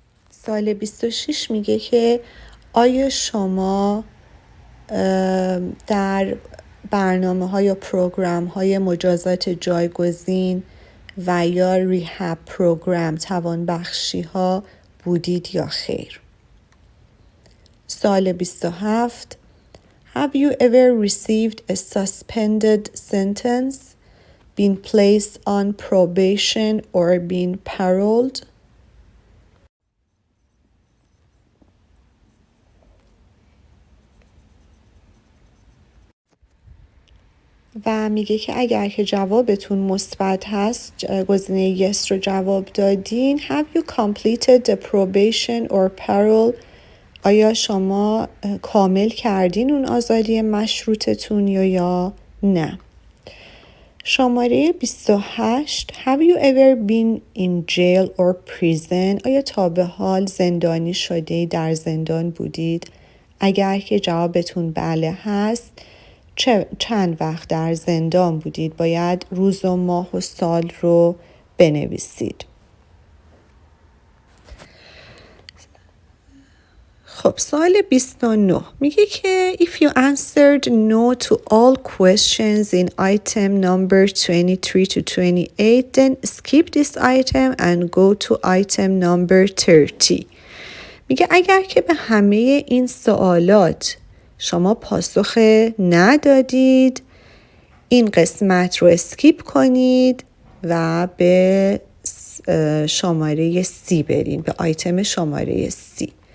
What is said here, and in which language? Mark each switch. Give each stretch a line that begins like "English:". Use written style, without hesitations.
Persian: سال 26 میگه که آیا شما در برنامه ها یا پروگرام های مجازات جایگزین و یا ریهاب پروگرام توانبخشی ها بودید یا خیر؟ سال 27.
English: Have you ever received a suspended sentence, been placed on probation or been paroled?
Persian: و میگه که اگر که جوابتون مثبت هست، گزینه yes رو جواب دادین.
English: Have you completed the probation or parole?
Persian: آیا شما کامل کردین اون آزادی مشروطتون یا نه؟ شماره 28.
English: Have you ever been in jail or prison?
Persian: آیا تا به حال زندانی شده، در زندان بودید؟ اگر که جوابتون بله هست، چند وقت در زندان بودید؟ باید روز و ماه و سال رو بنویسید. خب سوال 29 میگه که
English: if you answered no to all questions in item number 23 to 28 then skip this item and go to item number 30.
Persian: میگه اگر که به همه این سوالات شما پاسخ ندادید، این قسمت رو اسکیپ کنید و به شماره 30 برین، به آیتم شماره 30.